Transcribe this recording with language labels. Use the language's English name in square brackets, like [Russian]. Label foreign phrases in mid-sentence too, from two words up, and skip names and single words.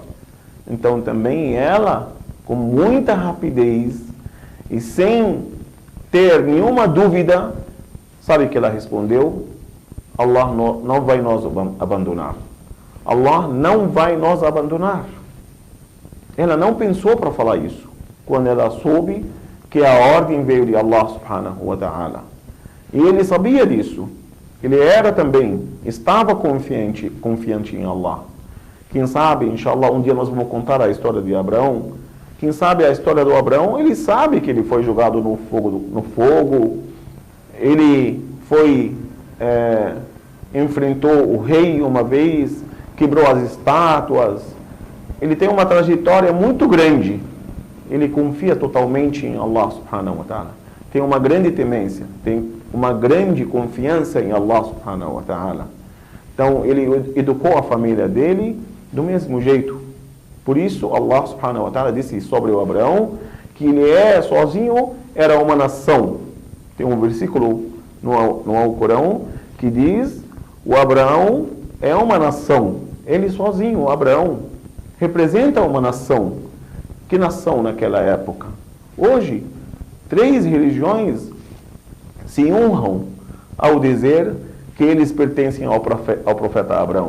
[Portuguese] Então também ela, com muita rapidez e sem ter nenhuma dúvida, sabe o que ela respondeu? Allah não vai nos abandonar. Allah não vai nos abandonar. Ela não pensou para falar isso, quando ela soube que a ordem veio de Allah [Arabic] سبحانه وتعالى. [Portuguese] E ele sabia disso. Ele era também, estava confiante em Allah. Quem sabe, inshallah, um dia nós vamos contar a história de Abraão. Quem sabe a história do Abraão, ele sabe que ele foi jogado no fogo. Ele foi, enfrentou o rei uma vez, quebrou as estátuas. Ele tem uma trajetória muito grande. Ele confia totalmente em Allah [Arabic] سبحانه وتعالى. [Portuguese] Tem uma grande temência, tem uma grande confiança em Allah [Arabic] سبحانه وتعالى. [Portuguese] Então, ele educou a família dele do mesmo jeito. Por isso, Allah [Arabic] سبحانه وتعالى [Portuguese] disse sobre o Abraão que ele sozinho era uma nação. Tem um versículo no Alcorão que diz: o Abraão é uma nação. Ele sozinho, o Abraão, representa uma nação. Que nação naquela época? Hoje, 3 religiões se honram ao dizer que eles pertencem ao profeta Abraão.